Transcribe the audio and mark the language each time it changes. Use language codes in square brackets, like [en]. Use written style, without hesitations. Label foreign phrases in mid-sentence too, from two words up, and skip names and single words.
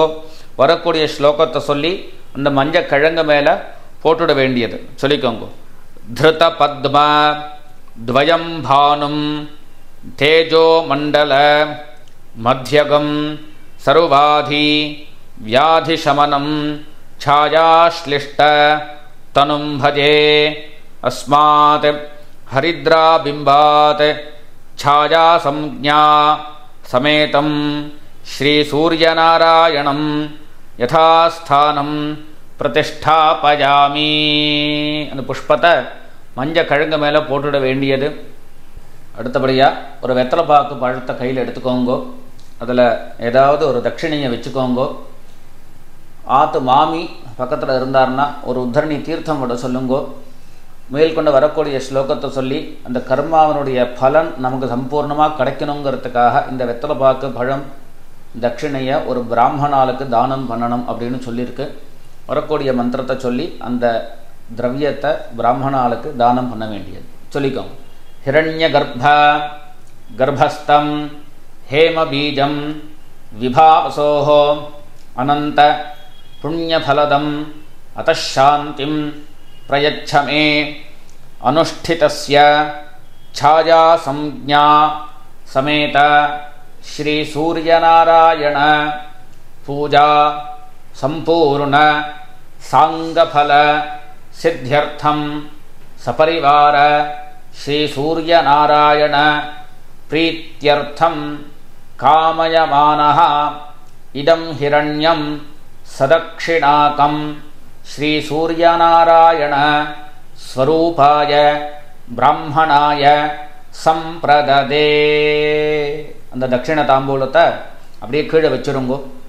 [ta] வரக்கூடிய ஸ்லோகத்தை சொல்லி அந்த மஞ்சள் கிழங்கு மேலே போட்டுட வேண்டியது. சொல்லிக்கோங்க. [sa] धृत पद्म द्वयं भानुं तेजो मण्डल मध्यगं सर्वाधि व्याधि शमनं छायाश्लिष्ट तनुं भजे अस्मात् हरिद्राबिम्बात् छाया संज्ञा समेतं श्री सूर्यनारायणं यथास्थानं प्रतिष्ठापयामि. [ta] அந்த புஷ்பத்தை மஞ்சள் கிழங்கு மேலே போட்டுட வேண்டியது. அடுத்தபடியாக ஒரு வெத்தலை பாக்கு பழத்தை கையில் எடுத்துக்கோங்கோ. அதில் ஏதாவது ஒரு தட்சிணையை வச்சுக்கோங்கோ. ஆற்று மாமி பக்கத்தில் இருந்தார்னா ஒரு உத்தரணி தீர்த்தம் விட சொல்லுங்கோ. மேற்கொண்டு வரக்கூடிய ஸ்லோகத்தை சொல்லி அந்த கர்மாவனுடைய பலன் நமக்கு சம்பூர்ணமாக கிடைக்கணுங்கிறதுக்காக இந்த வெத்தலை பாக்கு பழம் தட்சிணையை ஒரு பிராமணாளுக்கு தானம் பண்ணணும் அப்படின்னு சொல்லியிருக்கு. வரக்கூடிய மந்திரத்தை சொல்லி அந்த திரவியத்தை பிராமணாளுக்கு தானம் பண்ண வேண்டியது. சொல்லிக்கோங்க. [sa] हिरण्य गर्भस्थं हेमबीजं विभावसोः अनंत पुण्यफलदं अतः शांतिं प्रयच्छ मे अनुष्ठितस्य छाया संज्ञा समेत श्री सूर्यनारायण पूजा संपूर्ण सांगफल सिद्ध्यर्थं सपरिवार श्री सूर्यनारायण प्रीत्यर्थं काममानः इदं हिरण्यं सदक्षिणाकं श्री सूर्यनारायण स्वरूपाय ब्राह्मणाय सम्प्रददे. [ta] அந்த தட்சிண தாம்பூலத்தை அப்படியே கீழே வச்சுருங்கோ.